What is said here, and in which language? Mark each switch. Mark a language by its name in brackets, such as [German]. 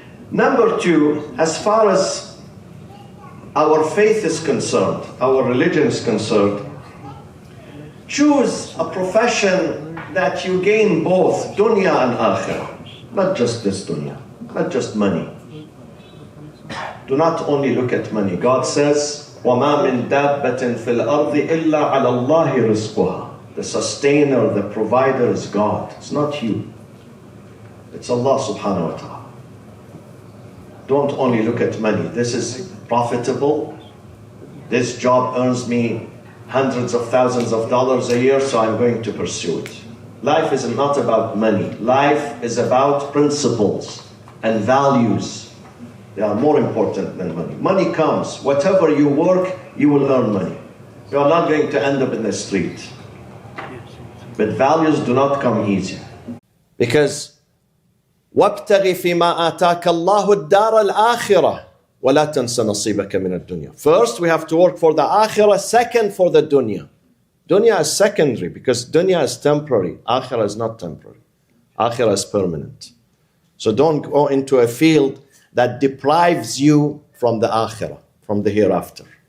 [English] Number two, as far as our faith is concerned, our religion is concerned, choose a profession that you gain both dunya and akhirah. Not just this dunya, not just money. Do not only look at money. God says, [Arabic] وَمَا مِن دَابَّةٍ فِي الْأَرْضِ إِلَّا عَلَى اللَّهِ رِزْقُهَا. [English] The sustainer, the provider is God. It's not you. It's Allah subhanahu wa ta'ala. Don't only look at money. This is profitable. This job earns me hundreds of thousands of dollars a year, so I'm going to pursue it. Life is not about money. Life is about principles and values. They are more important than money. Money comes. Whatever you work, you will earn money. You are not going to end up in the street. But values do not come easy. Because [Arabic] وَابْتَغِ فِي مَا آتَاكَ اللَّهُ الدَّارَ الْآخِرَةِ وَلَا تَنْسَ نَصِيبَكَ مِنَ الدُّنْيَا. [English] First, we have to work for the akhirah. Second, for the dunya. Dunya is secondary because dunya is temporary. Akhirah is not temporary. Akhirah is permanent. So don't go into a field that deprives you from the akhirah, from the hereafter.